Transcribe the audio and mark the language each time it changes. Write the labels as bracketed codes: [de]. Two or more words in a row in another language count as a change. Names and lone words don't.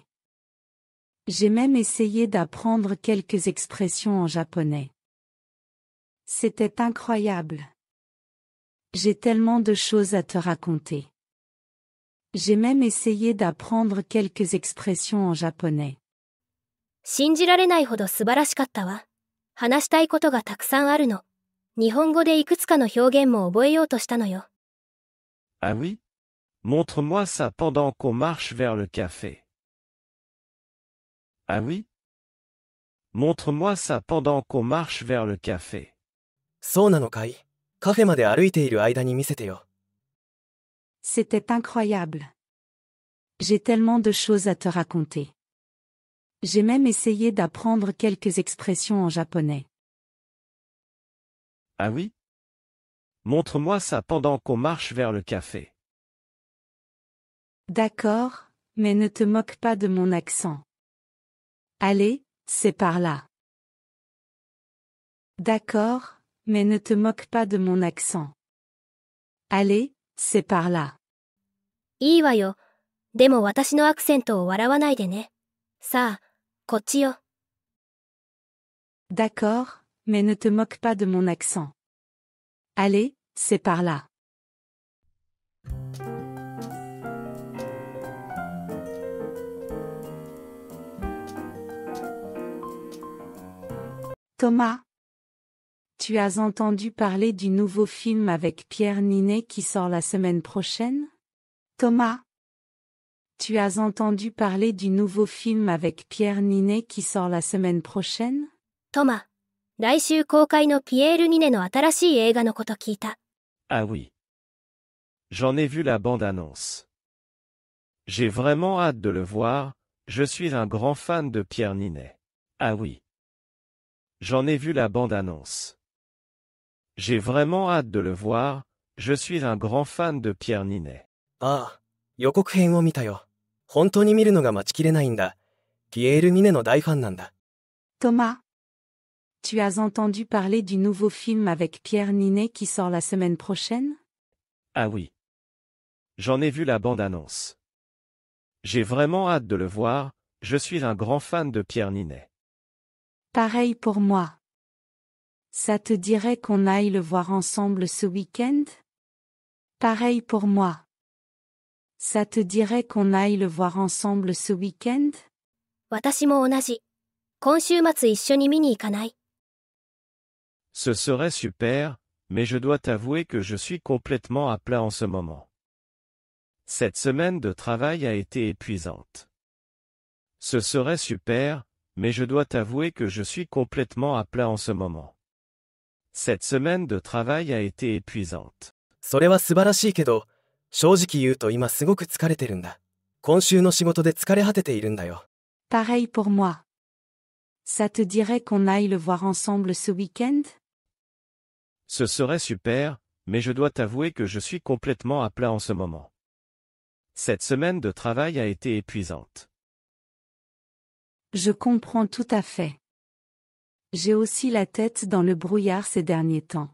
[fr] J'ai même essayé d'apprendre quelques expressions en japonais. C'était incroyable. J'ai tellement de choses à te raconter. J'ai même essayé d'apprendre quelques expressions en japonais. [ja] 信じられないほど素晴らしかったわ。話したいことがたくさんあるの。日本語でいくつかの表現も覚えようとしたのよ。 [fr] Ah oui? Montre-moi ça pendant qu'on marche vers le café. Ah oui? Montre-moi ça pendant qu'on marche vers le café. [ja] そうなのかい？カフェまで歩いている間に見せてよ。 [fr] C'était incroyable. J'ai tellement de choses à te raconter. J'ai même essayé d'apprendre quelques expressions en japonais. Ah oui? Montre-moi ça pendant qu'on marche vers le café. D'accord, mais ne te moque pas de mon accent. Allez, c'est par là. D'accord, mais ne te moque pas de mon accent. Allez, c'est par là. [ja] いいわよ。でも私のアクセントを笑わないでね。さあ、こっちよ。 [fr] D'accord, mais ne te moque pas de mon accent. Allez, c'est par là. Thomas, tu as entendu parler du nouveau film avec Pierre Ninet qui sort la semaine prochaine? Thomas, tu as entendu parler du nouveau film avec Pierre Ninet qui sort la semaine prochaine? [ja] トマ、来週公開のピエール・ニネの新しい映画のこと聞いた。 [fr] Ah oui. J'en ai vu la bande-annonce. J'ai vraiment hâte de le voir, je suis un grand fan de Pierre Ninet. Ah oui. J'en ai vu la bande-annonce. J'ai vraiment hâte de le voir, je suis un grand fan de Pierre Ninet. [ja] ああ、予告編を見たよ。本当に見るのが待ちきれないんだ。ピエール・ミネの大ファンなんだ。 [fr] Thomas, tu as entendu parler du nouveau film avec Pierre Ninet qui sort la semaine prochaine? Ah oui. J'en ai vu la bande-annonce. J'ai vraiment hâte de le voir, je suis un grand fan de Pierre Ninet. Pareil pour moi. Ça te dirait qu'on aille le voir ensemble ce week-end? Pareil pour moi. Ça te dirait qu'on aille le voir ensemble ce week-end? [ja] 私も同じ。今週末一緒に見に行かない？ [fr] Ce serait super, mais je dois t'avouer que je suis complètement à plat en ce moment. Cette semaine de travail a été épuisante. Ce serait super, mais je dois t'avouer que je suis complètement à plat en ce moment. Cette semaine de travail a été épuisante. [ja] それは素晴らしいけど、正直言うと今すごく疲れてるんだ。今週の仕事で疲れ果てているんだよ。 [fr] Pareil pour moi. Ça te dirait qu'on aille le voir ensemble ce week-end? Ce serait super, mais je dois t'avouer que je suis complètement à plat en ce moment. Cette semaine de travail a été épuisante. Je comprends tout à fait. J'ai aussi la tête dans le brouillard ces derniers temps.